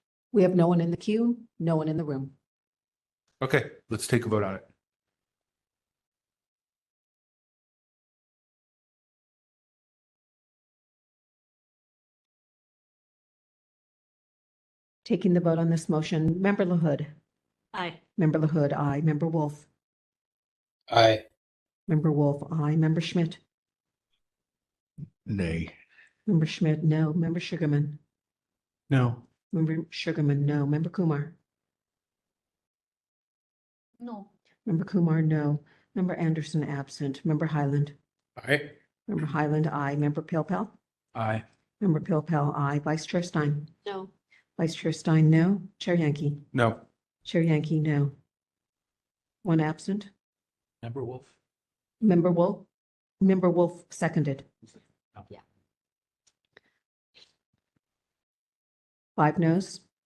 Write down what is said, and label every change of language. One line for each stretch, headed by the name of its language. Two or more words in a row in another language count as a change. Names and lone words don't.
English: We have no one in the queue, no one in the room. Okay, let's take a vote on it. Taking the vote on this motion, Member LaHood. Aye. Member LaHood, aye. Member Wolf. Aye. Member Wolf, aye. Member Schmidt. Nay. Member Schmidt, no. Member Sugarman. No. Member Sugarman, no. Member Kumar. No. Member Kumar, no. Member Anderson, absent. Member Highland. Aye. Member Highland, aye. Member Pilpel. Aye. Member Pilpel, aye. Vice Chair Stein. No. Vice Chair Stein, no. Chair Yankee. No. Chair Yankee, no. One absent. Member Wolf? Member Wolf. Member Wolf seconded. Yeah. 5 noes.